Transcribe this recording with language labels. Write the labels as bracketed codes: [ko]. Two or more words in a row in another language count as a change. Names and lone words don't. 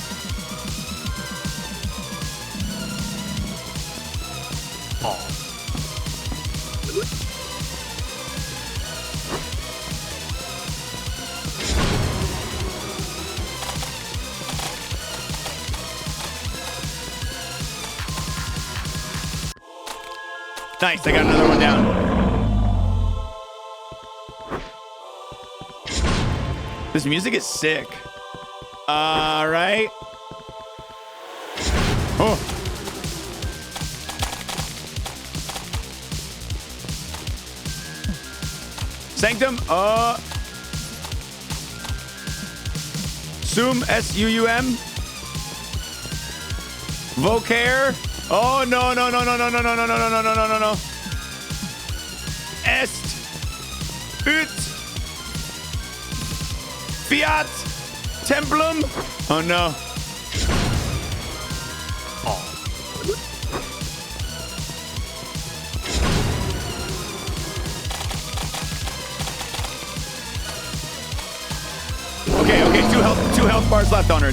[en] Nice, I got another one down. This music is sick. All right. Oh. Sanctum. Sum. S-U-U-M. Vocare. Oh, no. Est. [la] Ut. Fiat Templum. [en] Oh no. Okay, two health bars left on her.